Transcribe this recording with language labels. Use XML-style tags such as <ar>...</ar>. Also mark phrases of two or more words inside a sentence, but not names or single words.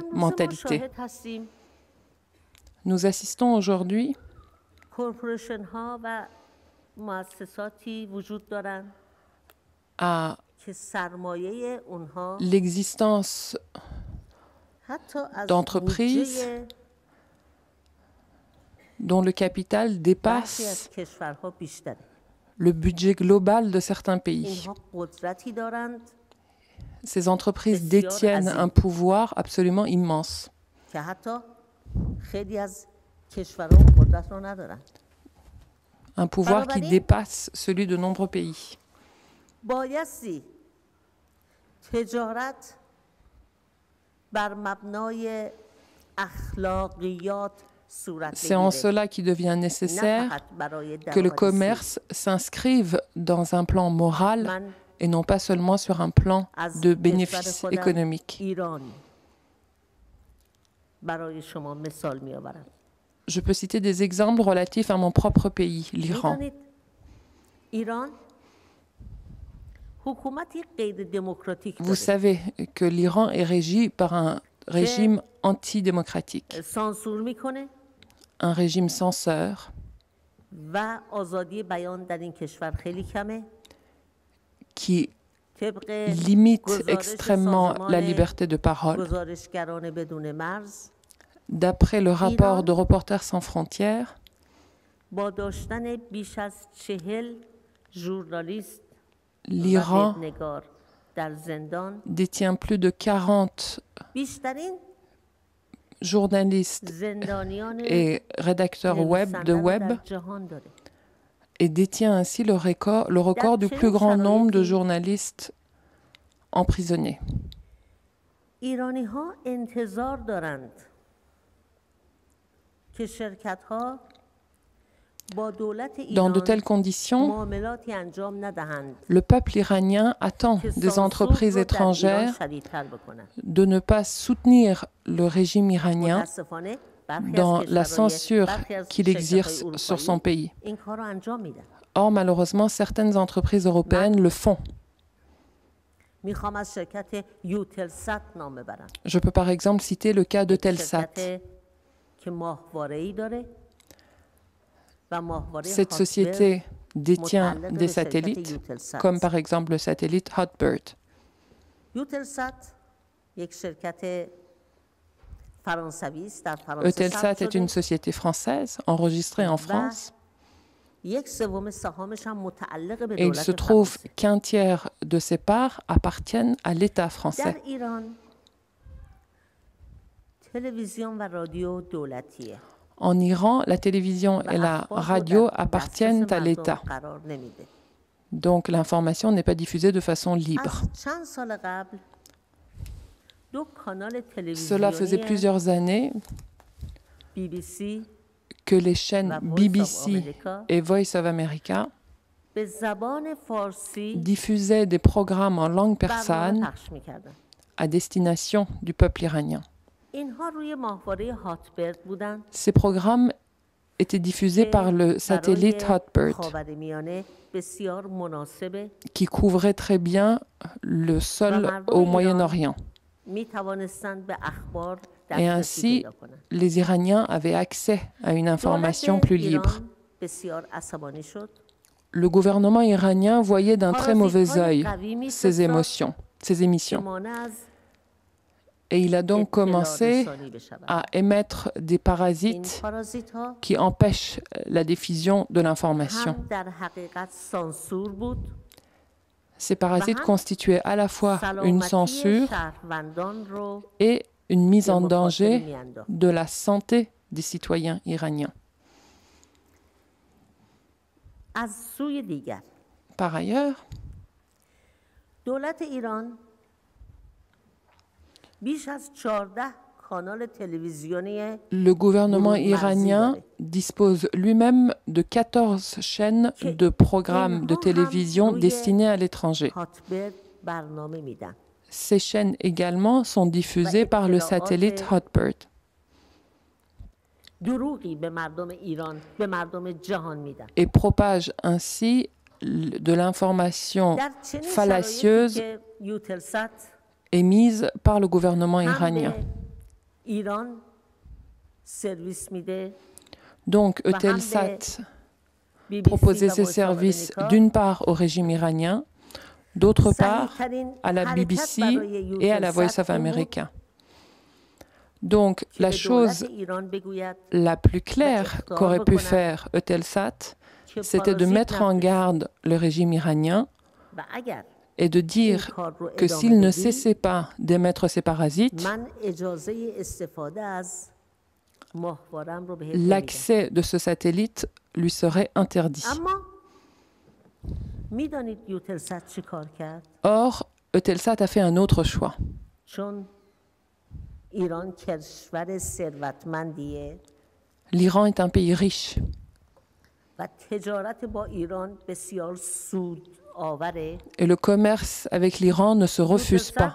<fa>امروز ما</fa> <fr>mentalité.</fr> <fa>شاهد هستیم</fa> <fr>Nous assistons aujourd'hui</fr> <fa>کورپوریشن ها و مؤسساتی وجود دارند</fa> <fr>à</fr> <fa>که سرمایه اونها</fa> <fr>l'existence</fr> <fa>حتی از</fa> <fr>d'entreprises</fr> <fa>بودجه</fa> <fr>dont le capital</fr> <fa>برخی از</fa> <fr>dépasse</fr> <fa>کشورها بیشتره.</fa> <fr>le budget global de certains pays.</fr> <fa>اینها قدرتی دارند</fa> <fr>Ces entreprises détiennent un pouvoir absolument immense,</fr> <fa>که حتی خیلی از کشورها قدرت رو ندارند.</fa> <fr>un pouvoir qui dépasse celui de nombreux pays.</fr> <fa>بایستی تجارت بر مبنای اخلاقیات صورت</fa> <fr>C'est en</fr> <fa>بگیره،</fa> <fr>cela qu'il devient</fr> <fa>نه</fa> <fr>nécessaire</fr> <fa>فقط برای</fa> <fr>que le</fr> <fa>درآمد</fa> <fr>commerce s'inscrive dans un plan moral</fr> <fa>من</fa> <fr>et non pas seulement sur un plan</fr> <fa>از</fa> <fr>de</fr> <fa>کشور</fa> <fr>bénéfice</fr> <fa>خودم</fa> <fr>économique.</fr> <fa>ایران برای شما مثال می آورم.</fa> <fr>Je peux citer des exemples relatifs à mon propre pays, l'Iran.</fr> <fa>می‌دانید ایران حکومتی غیر دموکراتیک</fa> <fr>Vous</fr> <fa>داره،</fa> <fr>savez que l'Iran est régi par un régime antidémocratique,</fr> <fa>سانسور میکنه</fa> <fr>un régime censeur</fr> <fa>و آزادی بیان در این کشور خیلی کمه.</fa> <fr>qui</fr> <fa>طبق</fa> <fr>limite</fr> <fa>گزارش</fa> <fr>extrêmement la</fr> <fa>سازمان</fa> <fr>liberté de parole.</fr> <fa>گزارشگران بدون مرز،</fa> <fr>D'après le rapport de Reporters sans frontières,</fr> <fa>با داشتن بیش از 40 ژورنالیست و</fa> <fr>l'Iran</fr> <fa>وبنگار در زندان،</fa> <fr>détient plus de 40</fr> <fa>بیشترین</fa> <fr>journalistes</fr> <fa>زندانیان</fa> <fr>et rédacteurs web, de</fr> <fa>نویسنده رو</fa> <fr>web</fr> <fa>در جهان داره.</fa> <fr>et détient ainsi le record du plus grand nombre de journalistes emprisonnés.</fr> <fa>ایرانی‌ها انتظار دارند که شرکت‌ها با دولت</fa> <fr>Dans de</fr> <fa>ایران</fa> <fr>telles conditions,</fr> <fa>معاملاتی انجام ندهند</fa> <fr>le peuple iranien attend</fr> <fa>که</fa> <fr>des</fr> <fa>سانسور</fa> <fr>entreprises</fr> <fa>رو در ایران</fa> <fr>étrangères</fr> <fa>شدیدتر بکنند.</fa> <fr>de ne pas soutenir le régime iranien</fr> <fa>متأسفانه برخی</fa> <fr>dans</fr> <fa>از</fa> <fr>la</fr> <fa>کشورهای</fa> <fr>censure</fr> <fa>برخی از</fa> <fr>qu'il</fr> <fa>شرکت‌های</fa> <fr>exerce sur son</fr> <fa>اروپایی</fa> <fr>pays.</fr> <fa>این کار رو انجام میدن.</fa> <fr>Or, malheureusement, certaines entreprises européennes le font.</fr> <fa>میخوام از شرکت یوتلسات نام ببرم.</fa> <fr>Je peux par exemple citer le cas de Telsat.</fr> <fa>شرکت که ماهواره‌ای داره و ماهواره</fa> <fr>Cette société détient des satellites, comme par exemple le satellite Hotbird.</fr> <fa>یوتلسات یک شرکت فرانسوی است در فرانسه</fa> <fr>Eutelsat</fr> <fa>ثبت</fa> <fr>est une</fr> <fa>شده.</fa> <fr>société française enregistrée en France</fr> <fa>یک سوم سهامش هم متعلق به</fa> <fr>et il se</fr> <fa>دولت</fa> <fr>trouve</fr> <fa>فرانسه.</fa> <fr>qu'un tiers de ses parts appartiennent à l'État</fr> <fa>در</fa> <fr>français.</fr> <fa>ایران تلویزیون و رادیو دولتیه.</fa> <fr>En Iran, la télévision et la radio appartiennent à l'État.</fr> <fa>قرار نمیده.</fa> <fr>Donc l'information n'est pas diffusée de façon libre.</fr> <fa>از چند سال قبل دو کانال</fa> <fr>Cela faisait</fr> <fa>تلویزیونی</fa> <fr>plusieurs années BBC que les chaînes BBC et Voice of America</fr> <fa>به زبان فارسی</fa> <fr>diffusaient des programmes en langue</fr> <fa>برنامه</fa> <fr>persane</fr> <fa>پخش میکردن.</fa> <fr>à destination du peuple iranien.</fr> <fa>اینها روی ماهواره هاتبرد بودن</fa> <fr>Ces programmes étaient diffusés par le satellite</fr> <fa>برای</fa> <fr>Hotbird,</fr> <fa>خاورمیانه بسیار مناسبه.</fa> <fr>qui couvrait très bien le sol au Moyen-Orient.</fr> <fa>می توانستند به اخبار</fa> <fr>Et</fr> <fa>دسترسی</fa> <fr>ainsi,</fr> <fa>پیدا کنند.</fa> <fr>les Iraniens avaient accès à une information plus libre.</fr> <fa>ایران بسیار عصبانی شد.</fa> <fr>Le gouvernement iranien voyait d'un très mauvais œil</fr> <fa>قوی</fa> <fr>ces émotions, ces</fr> <fa>که</fa> <fr>émissions.</fr> <fa>مانع از</fa> <fr>Et il a donc</fr> <fa>اطلاع</fa> <fr>commencé</fr> <fa>رسانی بشود.</fa> <fr>à émettre des</fr> <fa>این</fa> <fr>parasites</fr> <fa>پارازیت ها</fa> <fr>qui empêchent la diffusion de l'information.</fr> <fa>هم در حقیقت سانسور بود.</fa> <fr>Ces parasites constituaient à la fois une</fr> <fa>سلامتی</fa> <fr>censure</fr> <fa>شهروندان رو</fa> <fr>et une mise en</fr> <fa>به مخاطره</fa> <fr>danger</fr> <fa>می‌انداخت.</fa> <fr>de la santé des citoyens iraniens.</fr> <fa>از سوی دیگر</fa> <fr>Par ailleurs,</fr> <fa>دولت ایران بیش از 14 کانال تلویزیونی</fa> <fr>le gouvernement Gouvernement iranien</fr> <fa>marzi,</fa> <fr>dispose lui-même de 14 chaînes de programmes de télévision destinés à l'étranger.</fr> <fa>هاتبرد برنامه میدن.</fa> <fr>Ces chaînes également sont diffusées par le satellite Hotbird</fr> <fa>دروغی به مردم ایران به مردم جهان میدن.</fa> <fr>et propagent ainsi de l'information</fr> <fa>در چنین</fa> <fr>fallacieuse</fr> <fa>شرایطی که یوتلسات</fa> <fr>émise par le gouvernement</fr> <fa>هم</fa> <fr>iranien.</fr> <fa>به ایران سرویس میده.</fa> <fr>Donc Eutelsat proposait ses services d'une part au régime iranien, d'autre part à la BBC et à la Voice of America. Donc la chose la plus claire qu'aurait pu faire Eutelsat, c'était de mettre en garde le régime iranien</fr> <fa>و اگر</fa> <fr>et de dire que s'il ne cessait pas d'émettre ces parasites,</fr> <fa>من اجازه استفاده از ماهواره‌ام رو بهت نمیدم.</fa> <fr>l'accès de ce satellite lui serait interdit.</fr> <fa>اما میدانید یوتلسات چی کار کرد؟</fa> <fr>Or, Eutelsat a fait un autre choix.</fr> <fa>چون ایران کشور ثروتمندیه</fa> <fr>L'Iran est un pays riche</fr> <fa>و تجارت با ایران بسیار سود آوره.</fa> <fr>et le commerce avec l'Iran ne se refuse pas.</fr>